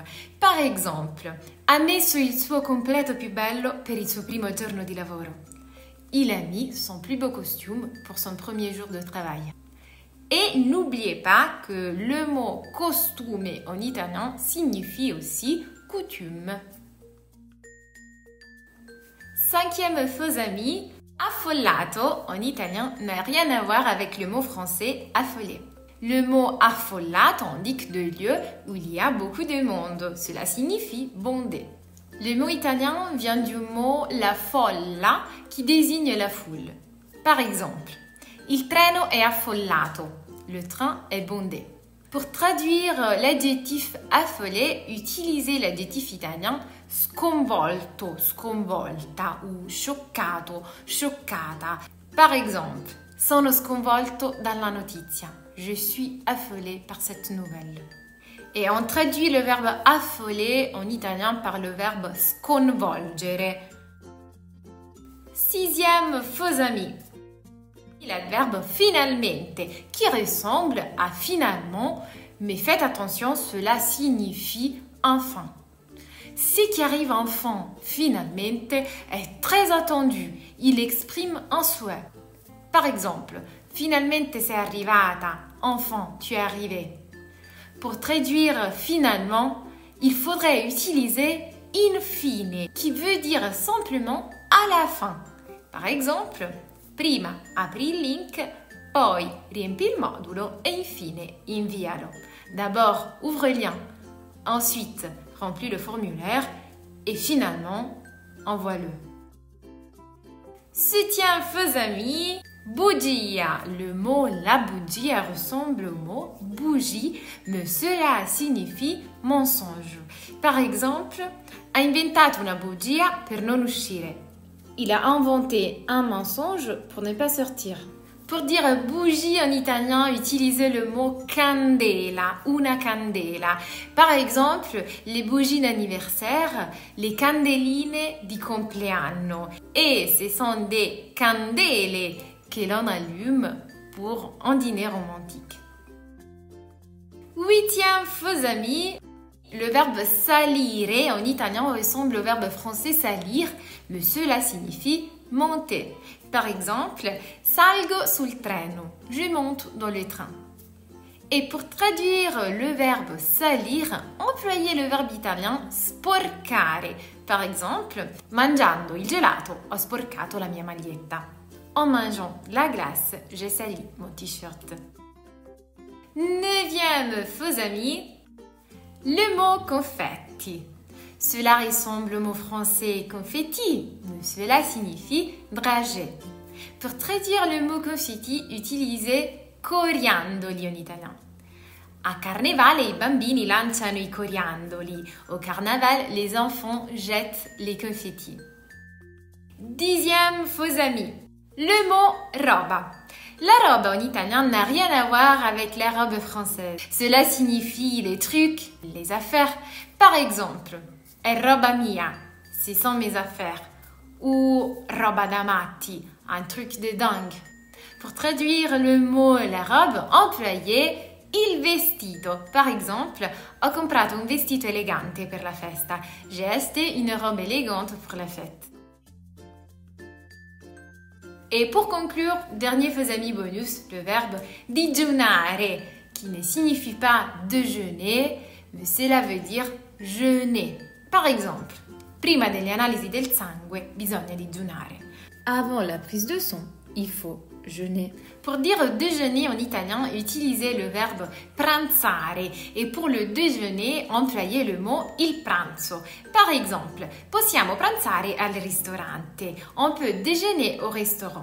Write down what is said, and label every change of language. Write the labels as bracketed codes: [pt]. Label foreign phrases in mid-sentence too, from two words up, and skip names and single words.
[fr] Par exemple, [it] ha messo il suo completo più bello per il suo primo giorno di lavoro. [fr] Il a mis son plus beau costume pour son premier jour de travail. Et n'oubliez pas que le mot costume en italien signifie aussi coutume. Cinquième faux ami, affollato en italien n'a rien à voir avec le mot français affolé. Le mot affollato indique deux lieux où il y a beaucoup de monde. Cela signifie bondé. Le mot italien vient du mot [it] la folla [fr] qui désigne la foule. Par exemple, [it] il treno è affollato. [fr] Le train est bondé. Pour traduire l'adjectif affolé, utilisez l'adjectif italien [it] sconvolto, sconvolta [fr] ou [it] scioccato, scioccata. [fr] Par exemple, [it] sono sconvolto dalla notizia. [fr] Je suis affolé par cette nouvelle. Et on traduit le verbe affoler en italien par le verbe sconvolgere. Sixième faux ami. L'adverbe finalmente qui ressemble à finalement, mais faites attention, cela signifie enfin. Ce qui arrive enfin, finalmente, est très attendu. Il exprime un souhait. Par exemple, [it] finalmente sei arrivata, [fr] enfin, tu es arrivé. Pour traduire finalement, il faudrait utiliser infine, qui veut dire simplement à la fin. Par exemple, [it] prima apri il link, poi riempi il modulo e infine invialo. [fr] D'abord, ouvre le lien. Ensuite, remplis le formulaire et finalement, envoie-le. Septième faux ami, bugia. Le mot [it] la bugia [fr] ressemble au mot bougie, mais cela signifie mensonge. Par exemple, [it] ha inventato una bugia per non uscire. [fr] Il a inventé un mensonge pour ne pas sortir. Pour dire bougie en italien, utilisez le mot candela, [it] una candela. [fr] Par exemple, les bougies d'anniversaire, les [it] candeline di compleanno. [fr] Et ce sont des candele que l'on allume pour un dîner romantique. Huitième faux ami, le verbe salire en italien ressemble au verbe français salir, mais cela signifie monter. Par exemple, [it] salgo sul treno, [fr] je monte dans le train. Et pour traduire le verbe salir, employez le verbe italien sporcare. Par exemple, [it] mangiando il gelato, ho sporcato la mia maglietta. [fr] En mangeant la glace, j'ai sali mon t-shirt. Neuvième faux ami, le mot confetti. Cela ressemble au mot français confetti, mais cela signifie dragée. Pour traduire le mot confetti, utilisez coriandoli en italien. [it] A carnevale, i bambini lanciano i coriandoli. [fr] Au carnaval, les enfants jettent les confettis. Dixième faux ami, le mot roba. La robe en italien n'a rien à voir avec la robe française. Cela signifie les trucs, les affaires. Par exemple, [it] è roba mia, [fr] ce sont mes affaires. Ou [it] roba da matti, [fr] un truc de dingue. Pour traduire le mot la robe, employez [it] il vestito. [fr] Par exemple, [it] ho comprato un vestito elegante per la festa. [fr] J'ai acheté une robe élégante pour la fête. Et pour conclure, dernier faux ami bonus, le verbe digiunare, qui ne signifie pas déjeuner, mais cela veut dire jeûner. Par exemple, [it] prima delle analisi del sangue bisogna digiunare. [fr] Avant la prise de sang, il faut jeûner. Pour dire déjeuner en italien, utilisez le verbe pranzare et pour le déjeuner, employez le mot [it] il pranzo. [fr] Par exemple, [it] possiamo pranzare al ristorante. [fr] On peut déjeuner au restaurant.